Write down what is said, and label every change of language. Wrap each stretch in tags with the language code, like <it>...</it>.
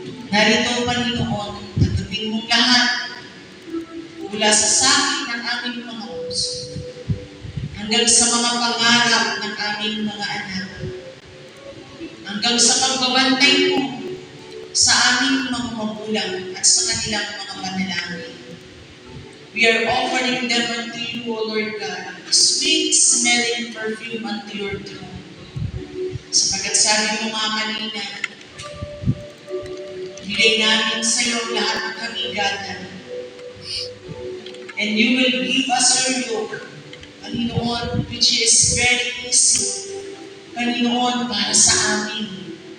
<tl>Narito, Panginoon, tatapin mong lahat mula sa sakit ng aming mga puso hanggang sa mga pangarap ng aming mga anak, hanggang sa pagbabantay mo sa aming mga magulang at sa kanilang mga panalangin.</tl> <en>We are offering them unto you, O Lord God, sweet-smelling perfume unto your throne.</en> <tl>Sapagkat sabi mo nga kanina, bigay namin sa iyo lahat ng kabigatan.</tl> <en>And you will give us your yoke, Panginoon, which is very easy, Panginoon,</en> <tl>para sa amin.</tl>